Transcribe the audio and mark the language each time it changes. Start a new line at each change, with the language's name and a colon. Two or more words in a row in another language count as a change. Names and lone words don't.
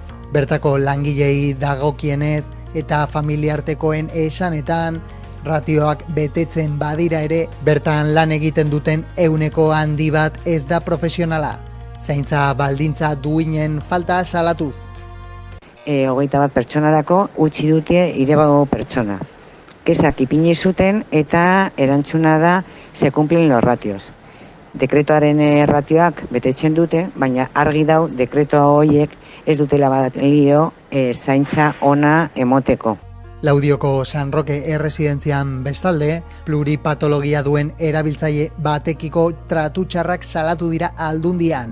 Basque: Bertako langilei dagokienez eta familiartekoen esanetan, ratioak betetzen badira ere, bertan lan egiten duten 100 handi bat ez da profesionala. Zaintza baldintza duinen falta salatuz. 21 pertsonarako utzi dute 3 pertsona. Kesak ipini zuten eta erantzuna da
Spanish: se cumplen los ratios.
Basque: Dekretuaren ratioak betetzen dute, baina argi dau dekretua horiek ez dutela balio zaintza ona emoteko. Laudioko San Roque erresidentzian bestalde, pluripatologia duen erabiltzaile batekiko tratu txarrak salatu dira Aldundian.